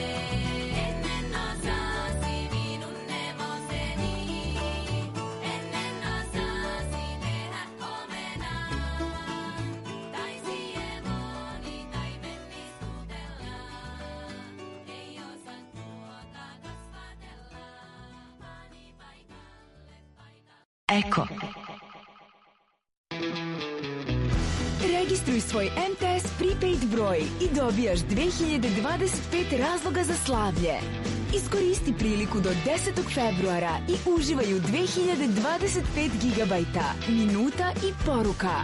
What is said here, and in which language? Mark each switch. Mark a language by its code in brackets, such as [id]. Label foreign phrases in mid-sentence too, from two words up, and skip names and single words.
[fi] Ennen osasi minun nemoseni, ennen osasi tehdä omenaa. Tai siemoni taimen istutella, ei osaa tuota kasvatella. Pani paikalle, paikalle. Eko. [sr] Registruj svoj MTS prepaid broj i dobijaš 2025 razloga za slavlje. Iskoristi priliku do 10. februara i uživaj u 2025 gigabajta, minuta i poruka.